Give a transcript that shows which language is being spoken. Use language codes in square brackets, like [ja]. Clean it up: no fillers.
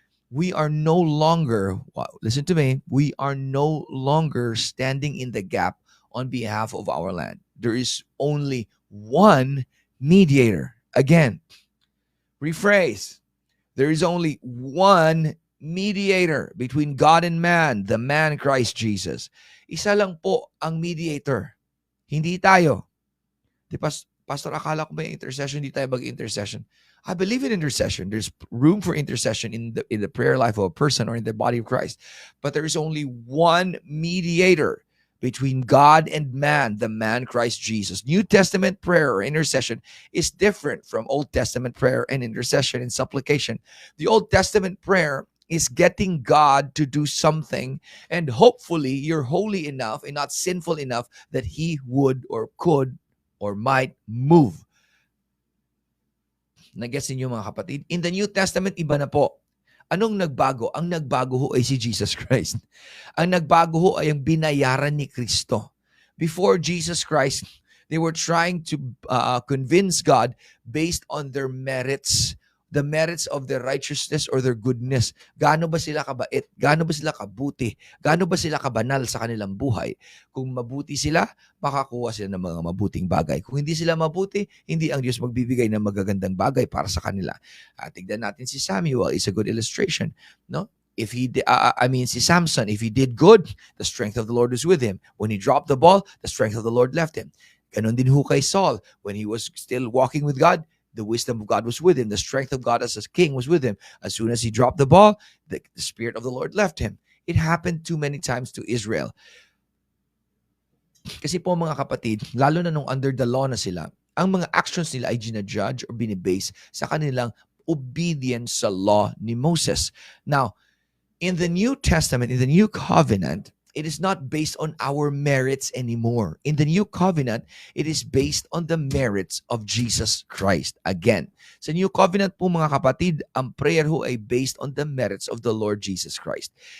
[en] We are no longer, listen to me, we are no longer standing in the gap on behalf of our land. There is only one mediator. Again, rephrase. There is only one mediator between God and man, the man Christ Jesus. [tl] Isa lang po ang mediator. Hindi tayo. Di Pastor, akala ko may intercession, hindi tayo mag-intercession. [en] I believe in intercession. There's room for intercession in the prayer life of a person or in the body of Christ. But there is only one mediator between God and man, the man Christ Jesus. New Testament prayer or intercession is different from Old Testament prayer and intercession and supplication. The Old Testament prayer is getting God to do something, and hopefully you're holy enough and not sinful enough that He would or could or might move. [tl] Nag-gets ninyo mga kapatid? [en] In the New Testament, [tl] iba na po. Anong nagbago? Ang nagbago ho ay si Jesus Christ. Ang nagbago ho ay ang binayaran ni Kristo. [en] Before Jesus Christ, they were trying to convince God based on their merits, the merits of their righteousness or their goodness. [tl] Gaano ba sila kabait? Gaano ba sila kabuti? Gaano ba sila kabanal sa kanilang buhay? Kung mabuti sila, makakuha sila ng mga mabuting bagay. Kung hindi sila mabuti, hindi ang Diyos magbibigay ng magagandang bagay para sa kanila. Tignan natin si Samuel, [en] is a good illustration, [tl] no? [en] If he, si Samson, if he did good, the strength of the Lord was with him. When he dropped the ball, the strength of the Lord left him. [tl] Ganon din ho kay Saul. [en] When he was still walking with God, the wisdom of God was with him. The strength of God as a king was with him. As soon as he dropped the ball, the Spirit of the Lord left him. It happened too many times to Israel. [tl] Kasi po mga kapatid, lalo na nung under the law na sila, ang mga actions nila ay ginajudge or binibase sa kanilang obedience sa law ni Moses. [en] Now, in the New Testament, in the New Covenant, it is not based on our merits anymore. In the New Covenant, it is based on the merits of Jesus Christ. Again, [tl] sa New Covenant po mga kapatid, ang prayer ho ay [en] based on the merits of the Lord Jesus Christ.